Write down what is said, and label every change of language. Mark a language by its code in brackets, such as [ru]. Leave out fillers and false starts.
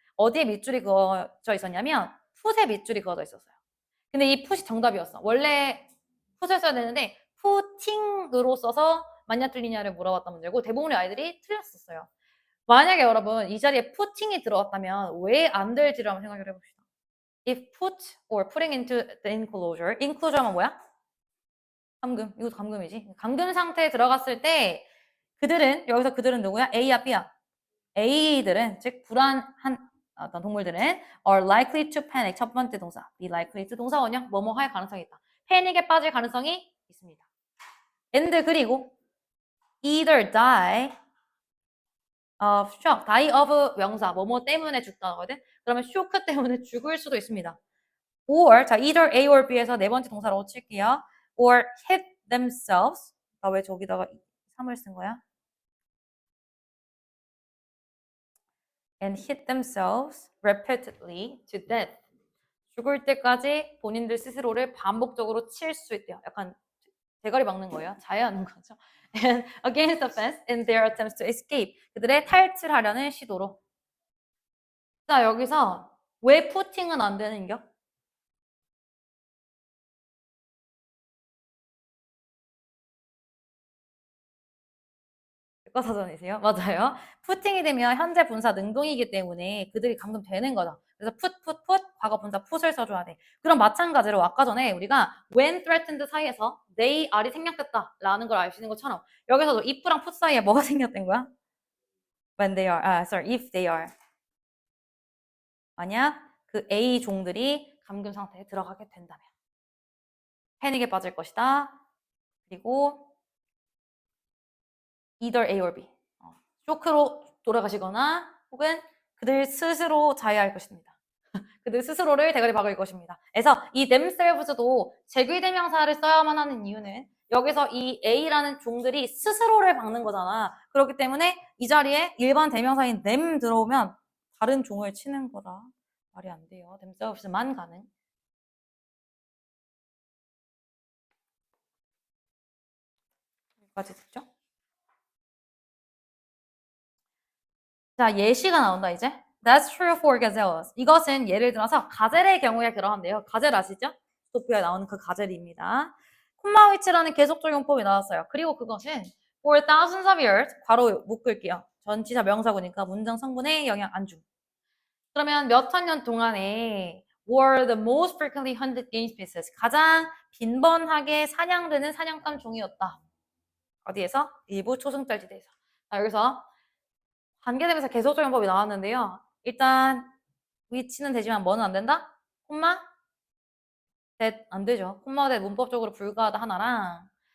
[ko] 어디에 밑줄이 그어져 있었냐면 풋에 밑줄이 그어져 있었어요. 근데 이 풋이 정답이었어. 원래 풋을 써야 되는데 푸팅으로 써서 맞냐 틀리냐를 물어봤던 문제고 대부분의 아이들이 틀렸었어요. 만약에 여러분 이 자리에 푸팅이 들어갔다면 왜 안 될지를 한번 생각을 해봅시다. [en] If put or putting into the enclosure. [ko] enclosure는 뭐야? 감금. 이것도 감금이지. 감금 상태에 들어갔을 때 그들은 여기서 그들은 누구야? A야 B야? A들은 즉 불안한 어떤 동물들은 [en] are likely to panic. [ko] 첫 번째 동사. [en] be likely to [ko] 동사 원형 뭐뭐 할 가능성이 있다. 패닉에 빠질 가능성이 있습니다. [en] and [ko] 그리고 [en] either die of shock. die of [ko] 명사 뭐뭐 때문에 죽다거든. 그러면 쇼크 때문에 죽을 수도 있습니다. or 자 [en] either A or B [ko] 에서 네 번째 동사로 칠게요. [en] or hit themselves. [ko] 나 왜 저기다가 3을 쓴 거야? [en] and hit themselves repeatedly to death. [ko] 죽을 때까지 본인들 스스로를 반복적으로 칠 수 있대요. 약간 대가리 막는 거예요. 자해하는 거죠. [en] and against the fence in their attempts to escape. [ko] 그들의 탈출하려는 시도로. 자, 여기서 왜 푸팅은 안 되는겨? 백과사전이세요? 맞아요. 푸팅이 되면 현재 분사 능동이기 때문에 그들이 감금되는 거죠. 그래서 put 과거 분사 put을 써줘야 돼. 그럼 마찬가지로 아까 전에 우리가 [en] when threatened [ko] 사이에서 they are이 생략됐다라는 걸 알 수 있는 것처럼 여기서도 if랑 put 사이에 뭐가 생략된 거야? [en] when they are, if they are. [ko] 만약 그 A 종들이 감금 상태에 들어가게 된다면 패닉에 빠질 것이다. 그리고 [en] either A or B. [ko] 쇼크로 돌아가시거나 혹은 그들 스스로 자해할 것입니다. 그들 스스로를 대가리 박을 것입니다. 그래서 이 themselves도 제귀대명사를 써야만 하는 이유는 여기서 이 A라는 종들이 스스로를 박는 거잖아. 그렇기 때문에 이 자리에 일반 대명사인 them 들어오면 다른 종을 치는 거라 말이 안 돼요. themselves만 가능. 여기까지 듣죠? 자, 예시가 나온다, 이제. [en] That's true for gazelles. [ko] 이것은 예를 들어서 가젤의 경우에 그러한데요. 가젤 아시죠? 스토피아에 나오는 그 가젤입니다. 콤마 위치라는 계속적용법이 나왔어요. 그리고 그것은 [en] for thousands of years, [ko] 괄호 묶을게요. 전치사 명사구니까 문장 성분에 영향 안 줌. 그러면 몇 천 년 동안에 [en] were the most frequently hunted game species. [ko] 가장 빈번하게 사냥되는 사냥감 종이었다. 어디에서? 일부 초승달지대에서. 자, 여기서 관계대명사 계속적용법이 나왔는데요. 일단 위치는 되지만 뭐는 안 된다? 콤마 that 안 되죠. 콤마 that 문법적으로 불가하다 하나랑